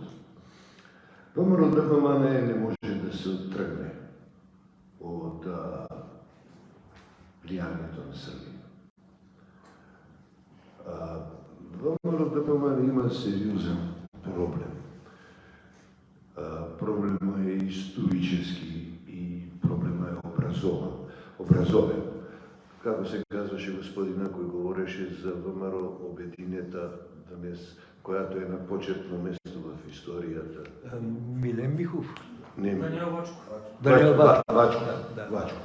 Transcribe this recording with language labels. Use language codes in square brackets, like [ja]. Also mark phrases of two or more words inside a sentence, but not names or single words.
[bg] ВМРО-ДПМН не може да се оттръгне от влиянието на Сърбия. ВМРО-ДПМН има сериозен проблем. Проблемът е исторически и проблемът е образовен. [mk] Како се казваше господина, кој говореше за ВМРО обединета днес, [bg] която е [mk] на почетно место в историјата. Милен Михов. Даниел Вачков.